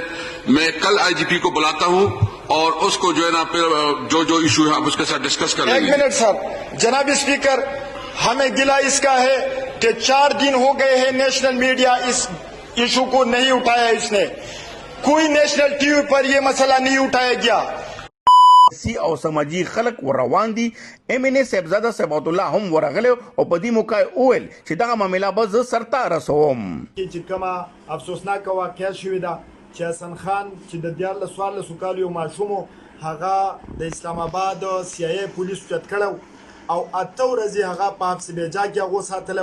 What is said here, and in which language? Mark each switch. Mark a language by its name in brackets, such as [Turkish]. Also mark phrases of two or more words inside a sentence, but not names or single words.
[Urdu] میں کل IGP کو بلاتا ہوں اور اس کو جو ہے نا پھر جو ایشو ہے آپ اس کے ساتھ ڈسکس کر لیں گے. ایک منٹ سر. جناب اسپیکر، ہمیں گلہ اس کا ہے کہ 4 دن ہو گئے ہیں [English] national media [Urdu] اس ایشو کو نہیں اٹھایا. اس نے کوئی [English] national TV [Urdu] پر یہ مسئلہ نہیں اٹھایا گیا. [Pashto] او سماجی خلق و روان دي. MNA صاحبزاده صبغت الله هم ورغله او په دې موقع اول چې دغه معاملې به زه سرته رسوم. چې کومه افسوسناکه واقعه شوې ده چې حسن خان چې د 14 کالو یو ماشوم هغه د اسلام آباد CIA پولیسو چت کړو او 8 ورځې هغه په حبس بیجا کې هغه ساتلو.